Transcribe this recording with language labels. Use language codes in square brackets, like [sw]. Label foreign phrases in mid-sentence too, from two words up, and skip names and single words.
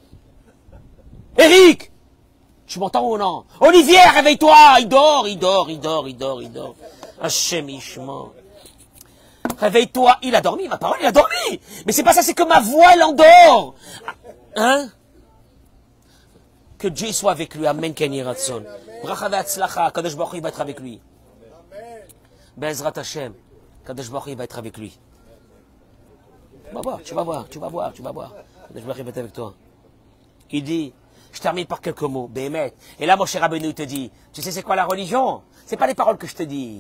[fr] Eric, tu m'entends ou non? Olivier, réveille-toi. Il dort. [he] השם ישמע. [fr] Réveille-toi. Il a dormi, ma parole, il a dormi. Mais c'est pas ça, c'est que ma voix, elle endort. Hein? Que Dieu soit avec lui. [he] אמן. כן יהי רצון. ברכה והצלחה. קדוש ברוך הוא [fr] va être avec lui. [he] בעזרת השם. קדוש ברוך הוא [fr] va être avec lui. Tu vas voir, tu vas voir, tu vas voir, tu vas voir. [he] קדוש ברוך הוא [fr] va être avec toi. Il dit, je termine par quelques mots. Béhémet. Et là, mon cher Rabbeinu te dit, tu sais c'est quoi la religion? C'est pas les paroles que je te dis.